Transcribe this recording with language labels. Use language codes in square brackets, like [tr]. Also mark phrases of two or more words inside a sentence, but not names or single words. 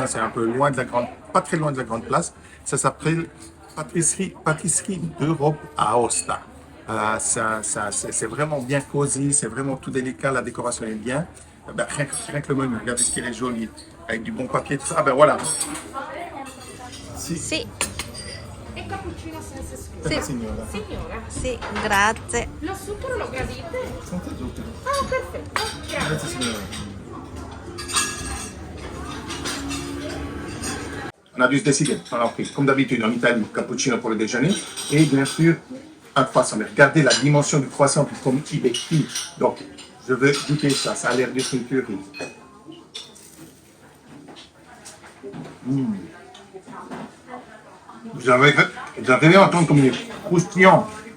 [fr] C'est un peu loin de la grande, pas très loin de la grande place. Ça s'appelle Pâtisserie d'Europe à Aosta. C'est vraiment bien cosy, c'est vraiment tout délicat. La décoration est bien. Ben, rien que le menu, regardez ce qu'il est joli, avec du bon papier, tout ça. Ah ben voilà. [it] Si. Sì. E cappuccino senza zucchero. Sì. Signora. Signora, Sì, grazie. lo zucchero lo gradite? Senza zucchero. Ah, perfetto. Grazie. Grazie signora. [fr] On a dû se décider. On a pris, comme d'habitude, en Italie, cappuccino pour le déjeuner. Et bien sûr, un croissant. Mais regardez la dimension du croissant, comme il est petit. Donc, je veux goûter ça. Ça a l'air d'être une tuerie. Vous avez entendre comme il est croustillant.